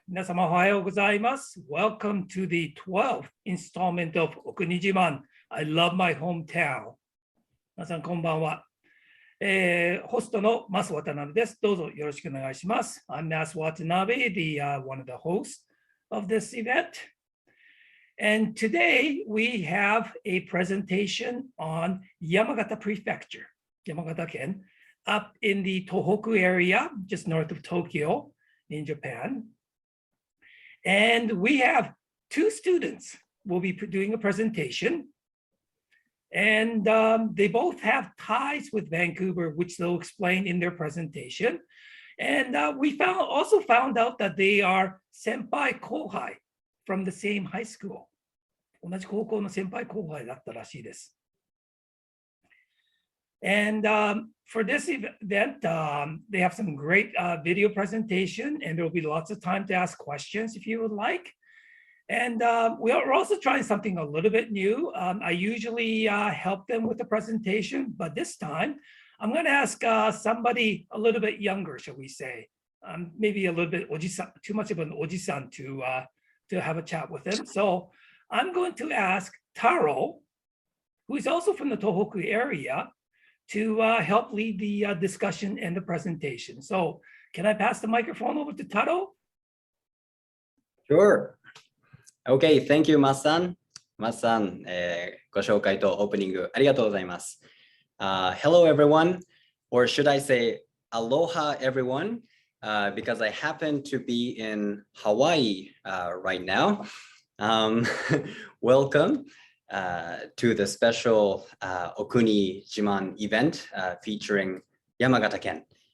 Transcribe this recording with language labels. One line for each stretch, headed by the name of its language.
Japanese: 皆様おはようございます。
English: Welcome to the 12th installment of Okuni Jiman. I love my hometown.
Japanese: 皆さんこんばんは。ホストのマス渡辺です。どうぞよろしくお願いします。
English: I'm Mas Watanabe, one of the hosts of this event. And today we have a presentation on Yamagata Prefecture, Yamagata Ken, up in the Tohoku area, just north of Tokyo in Japan. And we have two students who will be doing a presentation. And they both have ties with Vancouver, which they'll explain in their presentation. And we also found out that they are senpai kohai from the same high school.
Japanese: 同じ高校の先輩後輩だったらしいです。
English: And for this event, they have some great video presentation, and there will be lots of time to ask questions if you would like. And we're also trying something a little bit new. I usually help them with the presentation, but this time I'm going to ask somebody a little bit younger, shall we say, maybe a little bit ojisan, too much of an ojisan to have a chat with them. So I'm going to ask Taro, who is also from the Tohoku area, to help lead the discussion and the presentation. So can I pass the microphone over to Taro? Sure. Okay, thank you, Mas-san.
Japanese: Mas-san, ご紹介とオープニングありがとうございます。
English: Hello, everyone, or should I say aloha, everyone, because I happen to be in Hawaii right now. Welcome to the special Okuni Jiman event featuring Yamagata Ken.